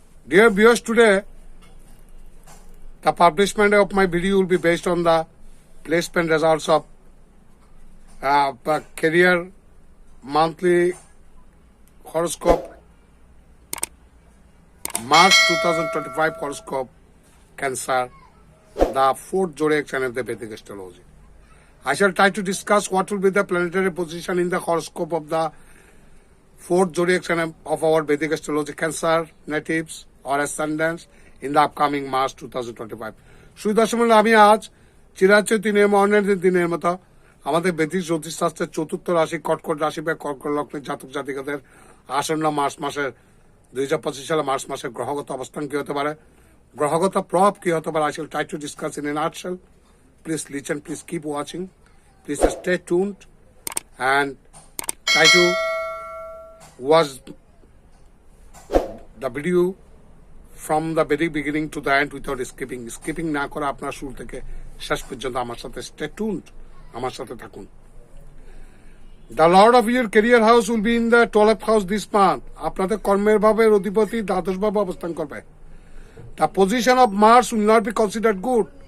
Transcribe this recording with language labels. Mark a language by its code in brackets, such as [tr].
[en] Dear viewers, today the publishment of my video will be based on the placement results of career monthly horoscope, March 2025 horoscope, Cancer, the fourth zodiac sign of the Vedic astrology. I shall try to discuss what will be the planetary position in the horoscope of the fourth zodiac sign of our Vedic astrology, Cancer natives or ascendants in the upcoming March 2025. [bn] সুদর্শন আমি আজ চিরাচরিত দিনের মতো আমাদের বেদিক জ্যোতিষশাস্ত্রের চতুর্থ রাশি কর্কট রাশি বা কর্কট লগ্নের জাতক জাতিকাদের আসন্ন মার্চ মাসের 2025 সালে মার্চ মাসের গ্রহগত অবস্থান কি হতে পারে, গ্রহগত প্রভাব কি হতে পারে। [en] I shall try to discuss in a nutshell. Please listen, please keep watching, please stay tuned and try to watch the video from the very beginning to the end without skipping [bn] না করে আপনার শুরু থেকে শেষ পর্যন্ত আমার সাথে [en] stay tuned, [bn] আমার সাথে থাকুন। [en] The Lord of your career house will be in the 12th house this month. [bn] আপনাদের কর্মের ভাবের অধিপতি দ্বাদশ ভাবে অবস্থান করবে। [en] The position of Mars will not be considered good.